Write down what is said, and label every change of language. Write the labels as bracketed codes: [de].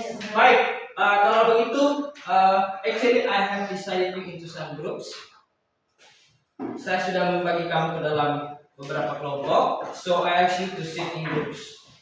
[id] Baik, kalau begitu, [en] actually I have decided you into some groups. [id] Saya sudah membagi kamu ke dalam beberapa kelompok. [en] So I ask you to sit in groups.